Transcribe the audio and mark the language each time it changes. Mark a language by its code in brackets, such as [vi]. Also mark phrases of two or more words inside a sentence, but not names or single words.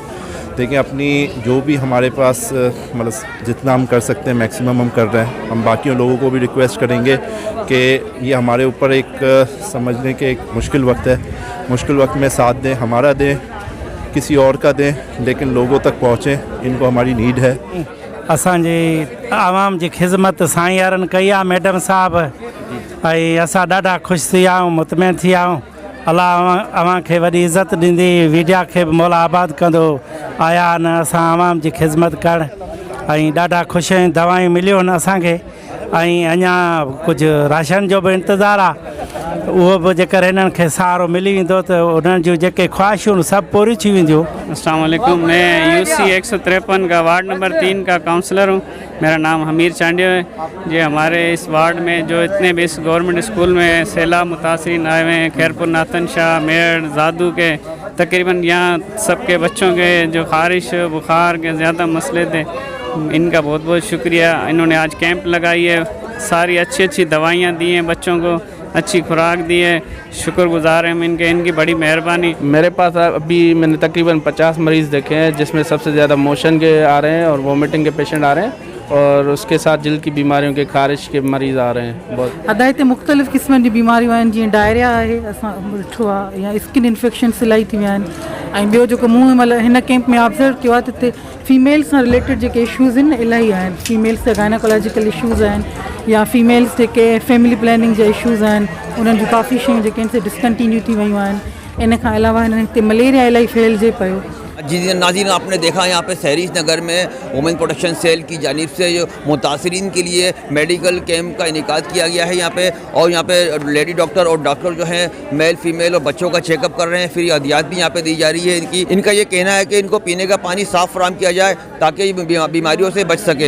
[ur] دیکھیے، اپنی جو بھی ہمارے پاس مطلب جتنا ہم کر سکتے ہیں میکسیمم ہم کر رہے ہیں. ہم باقی لوگوں کو بھی ریکویسٹ کریں گے کہ یہ ہمارے اوپر ایک سمجھنے کے ایک مشکل وقت ہے، مشکل وقت میں ساتھ دیں، ہمارا دیں، کسی اور کا دیں، لیکن لوگوں تک پہنچیں، ان کو ہماری نیڈ ہے. [sd] असांजी आवाम जी खिदमत साईं यारनि कई आहे मैडम साहब, ऐं असां ॾाढा ख़ुशि थी विया आहियूं, मुतमइन थी विया आहियूं। अलाह अव्हांखे वॾी इज़त ॾींदी, मीडिया खे बि मौला आबाद कंदो। आया न असां आवाम जी खिदमत करणु, ऐं ॾाढा ख़ुशि आहियूं। दवाऊं मिलियूं आहिनि असांखे, ऐं अञा कुझु राशन जो बि इंतज़ारु आहे। [ur] وہ بھی [sd] जेकर इन्हनि खे सहारो मिली वेंदो त उन्हनि जूं जेके ख्वाहिशूं सब पूरी थी वेंदियूं। [ur] السلام علیکم. میں یوسی 153 کا [en] ward number [ur] 3 کا کاؤنسلر ہوں. میرا نام ہمیر چانڈیو ہے۔ یہ ہمارے اس وارڈ میں جو اتنے بھی اس [en] government school [ur] میں سیلاب متاثرین آئے ہوئے ہیں, खैरपुर, नातन शाह, मेड़, جادو کے، تقریباً یہاں سب کے بچوں کے جو خارش بخار کے زیادہ مسئلے تھے، ان کا بہت بہت شکریہ. انہوں نے آج کیمپ لگائی ہے ساری اچھی اچھی دوائیاں دی ہیں بچوں کو، اچھی خوراک دی ہے. شکرگزار ہیں ہم ان کی بڑی مہربانی. میرے پاس ابھی میں نے تقریباً 50 مریض دیکھے ہیں، جس میں سب سے زیادہ موشن کے آ رہے ہیں اور وومٹنگ کے پیشنٹ آ رہے ہیں، اور اس کے ساتھ دل کی بیماریوں کے، خارش کے مریض آ رہے ہیں بہت. [sd] अदायते मुख़्तलिफ़ क़िस्मनि जी बीमारियूं आहिनि, जीअं डायरिया आहे, असां ॾिठो आहे, या [en] skin infections [sd] इलाही थी विया आहिनि। ऐं ॿियो जेको मूं मतिलबु हिन कैंप में ऑब्ज़र्व कयो आहे त हिते फीमेल्स सां रिलेटेड जेके इशूज़ आहिनि इलाही आहिनि। फीमेल्स जा [en] gynecological issues [sd] आहिनि, या फीमेल्स जेके [en] family planning [sd] जा इशूज़ आहिनि, उन्हनि जूं काफ़ी शयूं जेके आहिनि से डिसकंटिन्यू थी वियूं आहिनि। इन खां अलावा हिते मलेरिया इलाही फैलिजे पियो। [ur] جی ناظرین, آپ نے دیکھا یہاں پہ سحرش نگر میں وومن پروٹیکشن سیل کی جانب سے جو متاثرین کے لیے [en] medical camp [ur] کا انعقاد کیا گیا ہے یہاں پہ، اور یہاں پہ [en] lady doctor [ur] اور ڈاکٹر جو ہیں [en] male female [ur] اور بچوں کا چیک اپ کر رہے ہیں. فری ادویات بھی یہاں پہ دی جا رہی ہے ان کا یہ کہنا ہے کہ ان کو پینے کا پانی صاف فراہم کیا جائے تاکہ بیماریوں سے بچ سکیں.